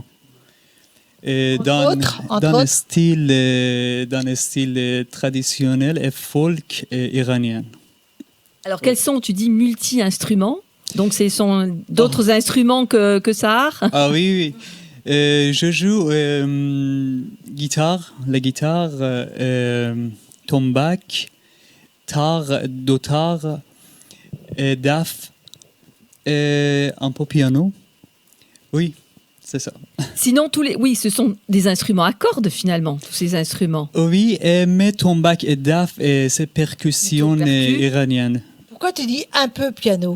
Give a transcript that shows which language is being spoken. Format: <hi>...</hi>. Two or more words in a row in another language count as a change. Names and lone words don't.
<fr>Dans un style traditionnel et folk iranien. Alors, quels sont, tu dis, multi-instruments? Donc, ce sont d'autres instruments que Sahar? Ah oui, oui. Je joue la guitare, tombak, tar, dotar, daf, un peu piano. Oui, c'est ça. Sinon, oui, ce sont des instruments à cordes finalement, tous ces instruments. Oui, mais tombak et daf, c'est percussion iranienne. Pourquoi tu dis un peu piano?</fr>